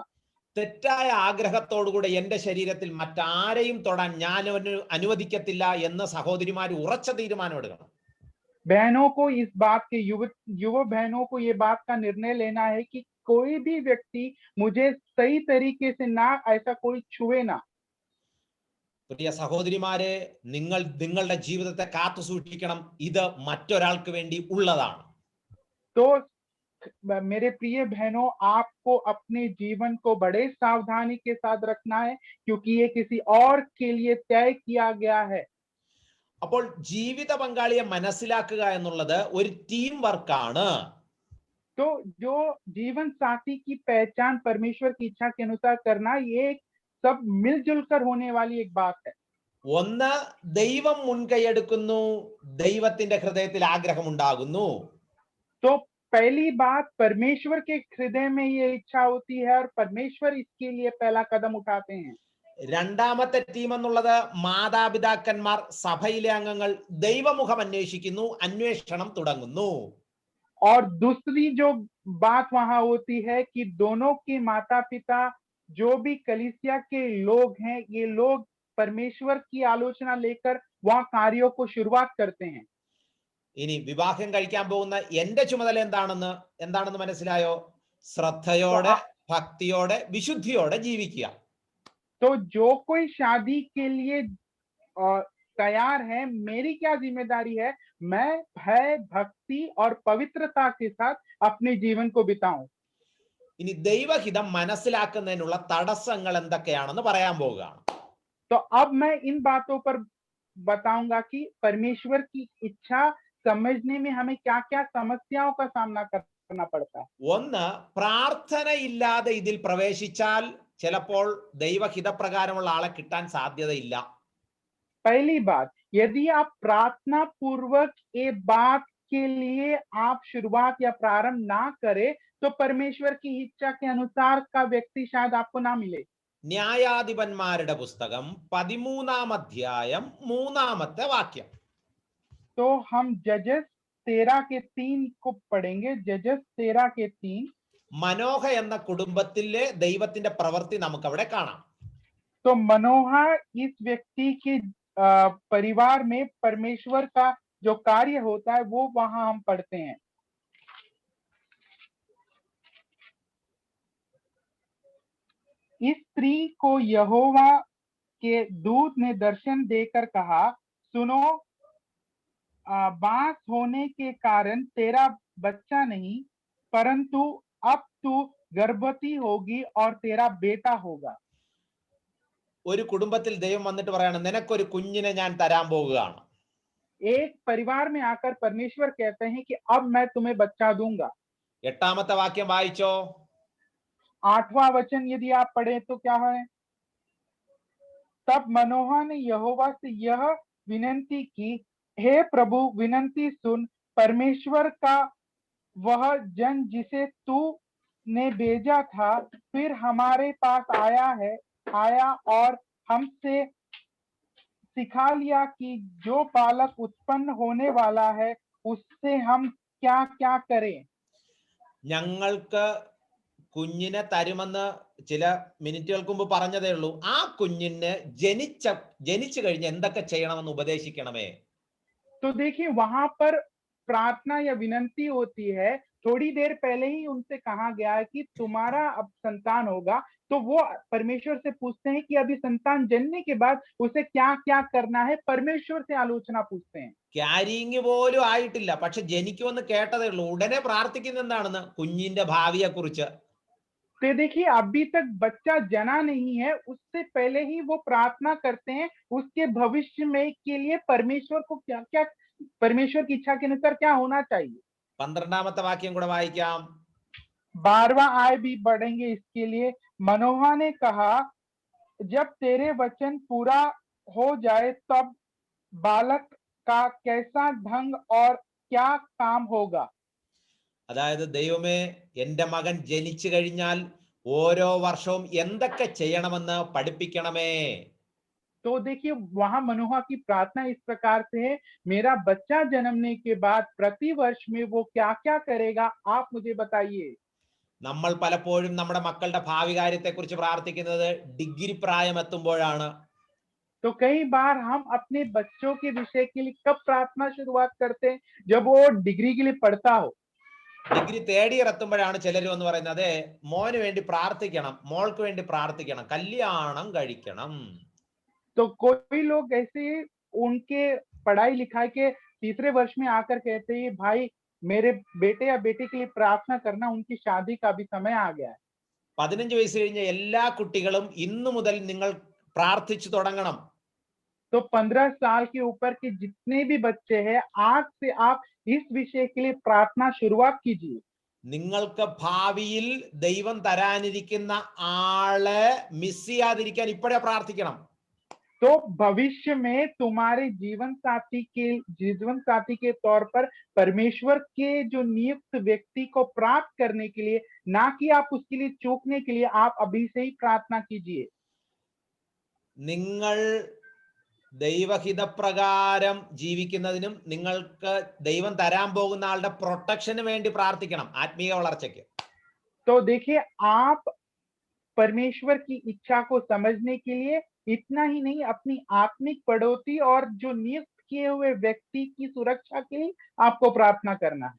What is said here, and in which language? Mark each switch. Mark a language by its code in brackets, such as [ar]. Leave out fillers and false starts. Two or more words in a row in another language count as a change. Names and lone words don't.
[ml] തെറ്റായ ആഗ്രഹത്തോടുകൂടെ എന്റെ ശരീരത്തിൽ മറ്റാരെയും തൊടാൻ ഞാൻ അനുവദിക്കത്തില്ല എന്ന് സഹോദരിമാർ ഉറച്ച തീരുമാനം എടുക്കണം. [hi] बहनों को इस बात के युव बहनों को ये बात का निर्णय लेना है कि कोई भी व्यक्ति मुझे सही तरीके से ना ऐसा कोई छुए ना. [ml] പ്രിയ സഹോദരിമാരെ, നിങ്ങൾ നിങ്ങളുടെ ജീവിതത്തെ കാത്തു സൂക്ഷിക്കണം, ഇത് മറ്റൊരാൾക്ക് വേണ്ടി ഉള്ളതാണ്. [hi] तो मेरे प्रिय बहनों, आपको अपने जीवन को बड़े सावधानी के साथ रखना है, क्योंकि ये किसी और के लिए तय किया गया है. [ml] അപ്പോൾ ജീവിത പങ്കാളിയെ മനസ്സിലാക്കുക എന്നുള്ളത് ഒരു [en] team workആണ്. [hi] तो जो जीवन साथी की पहचान परमेश्वर की इच्छा के अनुसार करना, ये सब मिलजुल कर होने वाली एक बात है. [ml] ഒന്ന്, ദൈവം മുൻകൈയെടുക്കുന്നു, ദൈവത്തിന്റെ ഹൃദയത്തിൽ ആഗ്രഹമുണ്ടാകുന്നു. [hi] तो पहली बात, परमेश्वर के हृदय में ये इच्छा होती है और परमेश्वर इसके लिए पहला कदम उठाते हैं. [ml] രണ്ടാമത്തെ ടീം എന്നുള്ളത് മാതാപിതാക്കന്മാർ, സഭയിലെ അംഗങ്ങൾ ദൈവമുഖം അന്വേഷിക്കുന്നു, അന്വേഷണം തുടങ്ങുന്നു. [hi] और दूसरी जो बात वहां होती है कि दोनों के माता पिता, जो भी कलीसिया के लोग हैं, ये लोग परमेश्वर की आलोचना लेकर वहां कार्यों को शुरुआत करते हैं. [ml] ഇനി വിവാഹം കഴിക്കാൻ പോകുന്ന എന്റെ ചുമതല എന്താണെന്ന് മനസ്സിലായോ? ശ്രദ്ധയോടെ, ഭക്തിയോടെ, വിശുദ്ധിയോടെ ജീവിക്കുക. [hi] तो जो कोई शादी के लिए तैयार है, मेरी क्या जिम्मेदारी है, मैं भय, भक्ति और पवित्रता के साथ अपने जीवन को बिताऊं. [ml] ഇനി ദൈവഹിതം മനസ്സിലാക്കുന്നതിനുള്ള തടസ്സങ്ങൾ എന്തൊക്കെയാണെന്ന് പറയാൻ പോവുകയാണ്. [hi] तो अब मैं इन बातों पर बताऊंगा कि परमेश्वर की इच्छा समझने में हमें क्या-क्या समस्याओं का सामना करना पड़ता है। [ml] ഒന്ന്, പ്രാർത്ഥനയില്ലാതെ ഇതിൽ പ്രവേശിച്ചാൽ ചിലപ്പോൾ ദൈവഹിതപ്രകാരമുള്ള ആളെ കിട്ടാൻ സാധ്യതയില്ല. [hi] पहली बात, यदि आप प्रार्थना पूर्वक ये बात के लिए आप शुरुआत या प्रारंभ ना करें, तो परमेश्वर की इच्छा के अनुसार का व्यक्ति शायद आपको ना मिले। [ml] ന്യായാധിപന്മാരുടെ പുസ്തകം 13-ാം അധ്യായം 3-ാമത്തെ വാക്യം. [hi] तो हम जजेस 13 के 3 को पढ़ेंगे। जजेस 13 के 3। [ml] മനോഹ എന്ന കുടുംബത്തിലെ ദൈവത്തിന്റെ പ്രവൃത്തി നമുക്ക് അവിടെ കാണാം. [hi] तो मनोहा इस व्यक्ति के परिवार में परमेश्वर का जो कार्य होता है वो वहां हम पढ़ते हैं। इस स्त्री को यहोवा के दूत ने दर्शन देकर कहा, सुनो, बांस होने के कारण तेरा बच्चा नहीं, परंतु अब तू गर्भवती होगी और तेरा बेटा होगा। [ml] ഒരു കുടുംബത്തിൽ ദൈവം വന്നിട്ട് പറയാണ്, നിനക്കൊരു കുഞ്ഞിനെ ഞാൻ തരാൻ പോവുകയാണ്. [hi] एक परिवार में आकर परमेश्वर कहते हैं कि अब मैं तुम्हें बच्चा दूंगा। [ml] 8-ാമത്തെ വാക്യം വായിച്ചോ. [hi] 8वां वचन यदि आप पढ़े तो क्या है? तब मनोहा ने यहोवा से यह विनती की, हे प्रभु, विनती सुन, परमेश्वर का वह जन जिसे तू ने भेजा था फिर हमारे पास आया और हमसे सिखा लिया कि जो बालक उत्पन्न होने वाला है उससे हम क्या-क्या करें। [ml] ഞങ്ങൾക്ക് കുഞ്ഞിനെ തരുമെന്ന് ചില മിനിറ്റുകൾക്ക് മുമ്പ് പറഞ്ഞതേ ഉള്ളൂ. ആ കുഞ്ഞിന് ജനിച്ചു കഴിഞ്ഞ് എന്തൊക്കെ ചെയ്യണമെന്ന് ഉപദേശിക്കണമേ. [hi] तो देखिए वहां पर प्रार्थना या विनंती होती है। थोड़ी देर पहले ही उनसे कहा गया है कि तुम्हारा अब संतान होगा, तो वो परमेश्वर से पूछते हैं कि अभी संतान जन्मने के बाद उसे क्या-क्या करना है, परमेश्वर से आलोचना पूछते हैं। [ml] ക്യാരിങ് പോലും ആയിട്ടില്ല, പക്ഷെ ജനിക്കുമെന്ന് കേട്ടതേ ഉള്ളൂ. ഉടനെ പ്രാർത്ഥിക്കുന്ന എന്താണെന്ന്? കുഞ്ഞിന്റെ ഭാവിയെ കുറിച്ച്. [hi] तो देखिए अभी तक बच्चा जना नहीं है, उससे पहले ही वो प्रार्थना करते हैं उसके भविष्य में के लिए परमेश्वर को क्या-क्या, परमेश्वर की इच्छा के अनुसार क्या होना चाहिए। [ml] 12-ാമത്തെ വാക്യം കൂടെ വായിക്കാം. [hi] 12वां आय भी बढ़ेंगे इसके लिए। मनोहा ने कहा, जब तेरे वचन पूरा हो जाए तब बालक का कैसा ढंग और क्या काम होगा। [ml] അതായത്, ദൈവമേ, എൻ്റെ മകൻ ജനിച്ചു കഴിഞ്ഞാൽ ഓരോ വർഷവും എന്തൊക്കെ ചെയ്യണമെന്ന് പഠിപ്പിക്കണമേ. [hi] तो देखिए वहां मनोहा की प्रार्थना इस प्रकार से है, मेरा बच्चा जन्मने के बाद प्रति वर्ष में वो क्या-क्या करेगा आप मुझे बताइए। നമ്മൾ പലപ്പോഴും നമ്മുടെ മക്കളുടെ ഭാവി കാര്യത്തെക്കുറിച്ച് പ്രാർത്ഥിക്കുന്നത് ഡിഗ്രി പ്രായം എത്തുമ്പോഴാണ്. तो कई बार हम अपने बच्चों के विषय के लिए कब प्रार्थना शुरुआत करते हैं? जब वो डिग्री के लिए पढ़ता हो। [en] degree third year [ml] എത്തുമ്പോഴാണ് ചിലർ എന്ന് പറയുന്നത്, അതെ, മോന് വേണ്ടി പ്രാർത്ഥിക്കണം, മോൾക്ക് വേണ്ടി പ്രാർത്ഥിക്കണം, കല്യാണം കഴിക്കണം. [hi] तो कोई लोग ऐसे उनके पढ़ाई लिखाई के तीसरे वर्ष में आकर कहते हैं, भाई मेरे बेटे या बेटी के लिए प्रार्थना करना, उनकी शादी का भी समय आ गया है। [ml] 15 വയസ്സ് കഴിഞ്ഞ എല്ലാ കുട്ടികളും ഇന്നു മുതൽ നിങ്ങൾ പ്രാർത്ഥിച്ചു തുടങ്ങണം. [hi] तो 15 साल के ऊपर के जितने भी बच्चे हैं, आज से आप इस विषय के लिए प्रार्थना शुरुआत कीजिए। [ml] നിങ്ങൾക്ക് ഭാവിയിൽ ദൈവം തരാനിരിക്കുന്ന ആളെ മിസ് ചെയ്യാതിരിക്കാൻ ഇപ്പോഴേ പ്രാർത്ഥിക്കണം. [hi] तो भविष्य में तुम्हारे जीवन साथी के तौर पर परमेश्वर के जो नियुक्त व्यक्ति को प्राप्त करने के लिए, ना कि आप उसके लिए चूकने के लिए, आप अभी से ही प्रार्थना कीजिए। [ml] നിങ്ങൾ ദൈവഹിതപ്രകാരം ജീവിക്കുന്നതിനും നിങ്ങൾക്ക് ദൈവം തരാൻ പോകുന്ന ആളുടെ പ്രൊട്ടക്ഷന് വേണ്ടി പ്രാർത്ഥിക്കണം, ആത്മീയ വളർച്ചയ്ക്ക്. [hi] तो देखिए आप परमेश्वर की इच्छा को समझने के लिए इतना ही नहीं, अपनी आत्मिक बढ़ोतरी और जो नियुक्त किए हुए व्यक्ति की सुरक्षा के लिए आपको प्रार्थना करना है।